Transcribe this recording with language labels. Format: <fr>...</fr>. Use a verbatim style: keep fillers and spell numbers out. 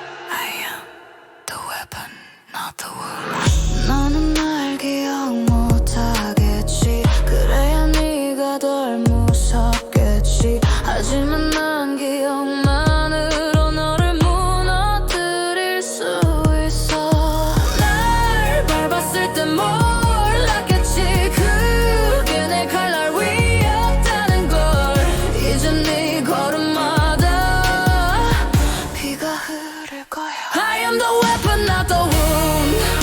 <en>I am the weapon, not the wound.</en> <ko>너는 날 기억 못하겠지. 그래야 네가 덜 무섭겠지. 하지만 난 기억만으로 너를 무너뜨릴 수 있어. 날 밟았을 땐 몰랐겠지. 그게 내 칼날 위였다는 걸. 이젠 네 걸음마다 비가 흐를 거야.</ko> <en>I am the weapon, not the wound.</en>